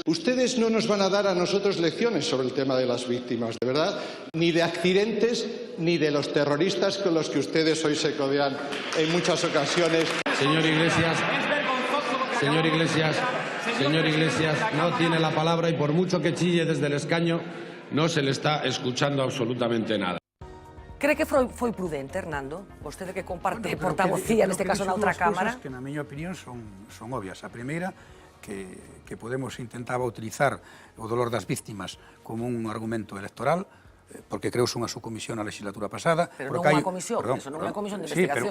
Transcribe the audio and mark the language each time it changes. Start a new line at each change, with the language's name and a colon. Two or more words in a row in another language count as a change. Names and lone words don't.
Spanish: Ustedes no nos van a dar a nosotros lecciones sobre el tema de las víctimas, de verdad, ni de accidentes, ni de los terroristas con los que ustedes hoy se codean en muchas ocasiones. Señor Iglesias, no tiene la palabra y por mucho que chille desde el escaño, no se le está escuchando absolutamente nada.
Galician: Cree que foi prudente, Hernando? Vostede que comparte portavocía, neste caso, na outra Cámara. Que, na miña opinión, son obvias. A primeira, que Podemos intentaba utilizar o dolor das víctimas como un argumento electoral, porque creouse unha subcomisión na legislatura pasada. Pero non unha comisión, eso non é unha comisión de investigación,